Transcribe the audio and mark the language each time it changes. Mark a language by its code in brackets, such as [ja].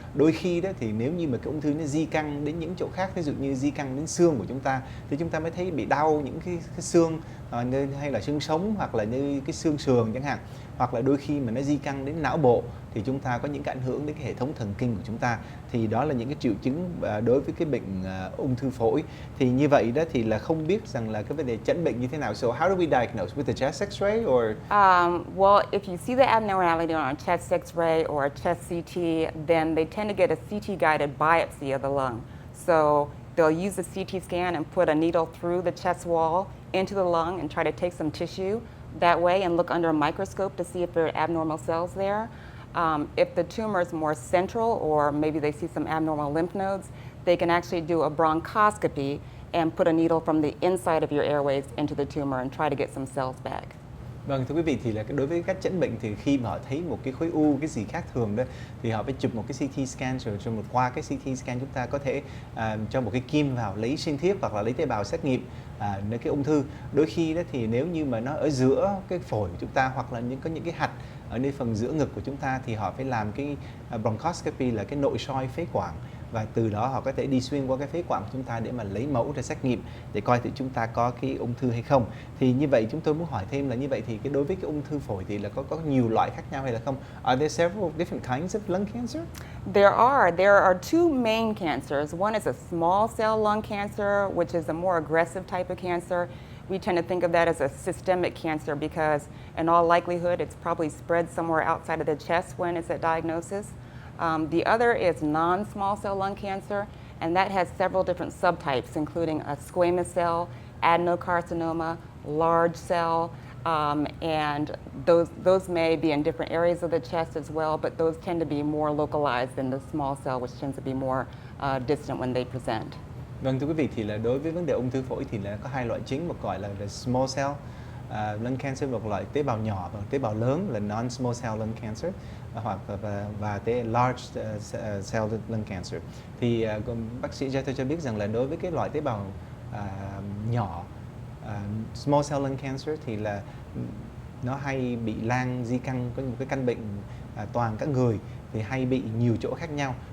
[vi] Đôi khi đó thì nếu như mà cái ung thư nó di căn đến những chỗ khác, ví dụ như di căn đến xương của chúng ta, thì chúng ta mới thấy bị đau những cái xương hay là xương sống, hoặc là như cái xương sườn chẳng hạn. Hoặc là đôi khi mà nó di căn đến não bộ thì chúng ta có những cái ảnh hưởng đến cái hệ thống thần kinh của chúng ta. Thì đó là những cái triệu chứng đối với cái bệnh ung thư phổi. Thì như vậy đó thì là không biết rằng là cái vấn đề chẩn bệnh như thế nào. [en] So how do we diagnose, with the chest x-ray or? Well, if you see the abnormality on a chest x-ray or a chest CT, then they tend to get a CT-guided biopsy of the lung. So they'll use a CT scan and put a needle through the chest wall into the lung and try to take some tissue that way and look under a microscope to see if there are abnormal cells there. If the tumor is more central, or maybe they see some abnormal lymph nodes, they can actually do a bronchoscopy and put a needle from the inside of your airways into the tumor and try to get some cells back. [vi] Vâng, thưa quý vị, thì là đối với cách chẩn bệnh thì khi mà họ thấy một cái khối u, cái gì khác thường đó, thì họ phải chụp một cái CT scan, rồi qua cái CT scan chúng ta có thể cho một cái kim vào lấy sinh thiết hoặc là lấy tế bào xét nghiệm nơi cái ung thư. Đôi khi đó thì nếu như mà nó ở giữa cái phổi của chúng ta, hoặc là có những cái hạch ở nơi phần giữa ngực của chúng ta, thì họ phải làm cái bronchoscopy, là cái nội soi phế quản, và từ đó họ có thể đi xuyên qua cái phế quản của chúng ta để mà lấy mẫu ra xét nghiệm để coi thử chúng ta có cái ung thư hay không. Thì như vậy chúng tôi muốn hỏi thêm là như vậy thì đối với cái ung thư phổi thì là có nhiều loại khác nhau hay là không? [en] Are there several different kinds of lung cancer? There are two main cancers. One is a small cell lung cancer, which is a more aggressive type of cancer. we tend to think of that as a systemic cancer because in all likelihood it's probably spread somewhere outside of the chest when it's at diagnosis. The other is non-small cell lung cancer, and that has several different subtypes, including a squamous cell, adenocarcinoma, large cell, and those may be in different areas of the chest as well, but those tend to be more localized than the small cell, which tends to be more distant when they present. [vi] Vâng, thưa quý vị, thì là đối với vấn đề ung thư phổi thì là có hai loại chính, một gọi là [en] small cell lung cancer, [vi] một loại tế bào nhỏ và tế bào lớn là [en] non-small cell lung cancer, [vi] hoặc và [en] large cell lung cancer. [vi] Thì bác sĩ Jeter cho biết rằng là đối với cái loại tế bào nhỏ, [en] small cell lung cancer, [vi] thì là nó hay bị lan di căn, có một cái căn bệnh toàn cả người, thì hay bị nhiều chỗ khác nhau.